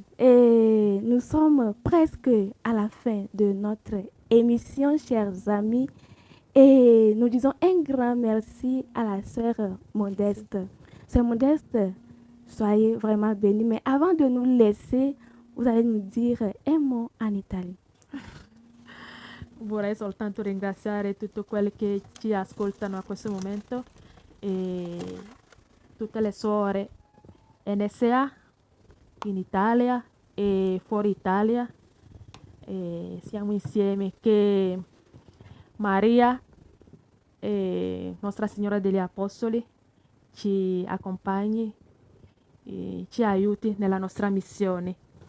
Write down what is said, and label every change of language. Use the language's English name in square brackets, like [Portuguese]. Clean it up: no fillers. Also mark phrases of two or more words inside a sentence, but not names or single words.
[French] Et nous sommes presque à la fin de notre émission, chers amis. Et nous disons un grand merci à la sœur Modeste. Sœur Modeste, soyez vraiment bénie. Mais avant de nous laisser, vous allez nous dire un mot en italien. [Italian] Vorrei soltanto ringraziare tutto quelli che ci ascoltano a questo momento e tutte le suore NSA in Italia e fuori Italia. E siamo insieme, che Maria, Nostra Signora degli Apostoli, ci accompagni e ci aiuti nella nostra missione.